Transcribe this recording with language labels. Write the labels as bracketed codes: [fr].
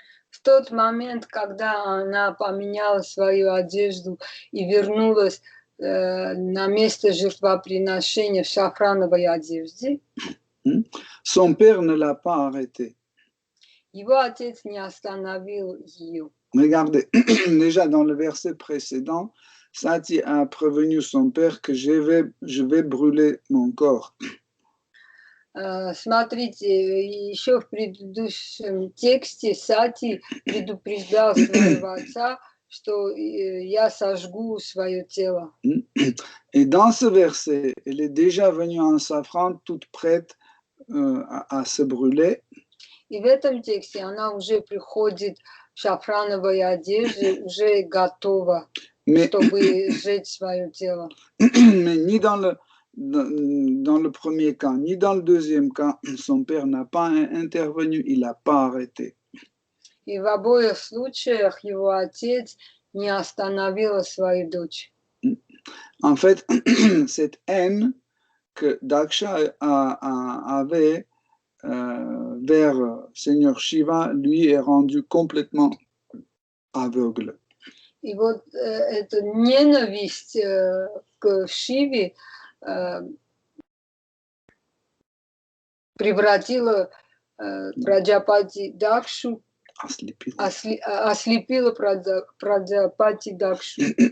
[ru] В тот момент, когда она поменяла свою одежду и вернулась на место жертвоприношения в шафрановой одежде, [fr] son père ne l'a pas arrêté. [ru] Его отец не остановил ее. [fr] Regardez, déjà dans le verset précédent, Sati a prévenu son père que je vais brûler mon corps. [ru] Смотрите, еще в предыдущем тексте Сати предупреждал своего отца, что я сожгу свое тело. [fr] Et dans ce verset, elle est déjà venue en safran, toute prête à se brûler. [ru] И в этом тексте она уже приходит в шафрановой одежде, уже готова, чтобы сжечь свое тело. [fr] Mais ni dans le premier cas, ni dans le deuxième cas, son père n'a pas intervenu, il n'a pas arrêté. [ru] И в обоих случаях его отец не остановил свою дочь. [fr] En fait, cette haine que Daksha avait vers Seigneur Shiva, lui est rendue complètement aveugle. [ru] И вот эта ненависть к Шиве превратила Праджапати Дакшу, ослепила Праджапати Дакшу.